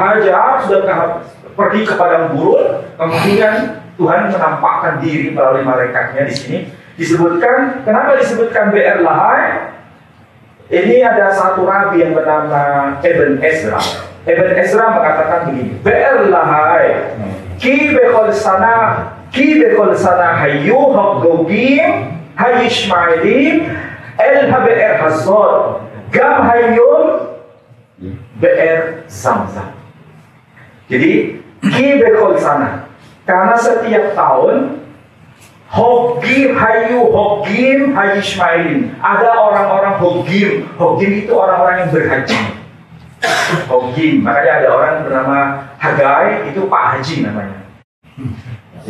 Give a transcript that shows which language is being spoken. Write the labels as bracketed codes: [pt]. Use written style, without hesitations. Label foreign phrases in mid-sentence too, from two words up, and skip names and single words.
[id] Hajar sudah pergi ke padang gurun, kemudian Tuhan menampakkan diri melalui malaikatnya. Di sini disebutkan, kenapa disebutkan Be'er Lahai? Ini ada satu rabi yang bernama Ibn Ezra. Ibn Ezra mengatakan begini, [he] באר לחי כי בכל שנה היו החוגגים הישמעאלים אל הבאר הזאת גם היום באר זמזם. [id] Jadi [he] כי בכל שנה, [id] karena setiap tahun [he] חוגגים הישמעאלים, [id] ada orang-orang Hogim. Hogim itu orang-orang yang berhaji. Hogim, makanya ada orang bernama Hagai, itu Pak Haji namanya.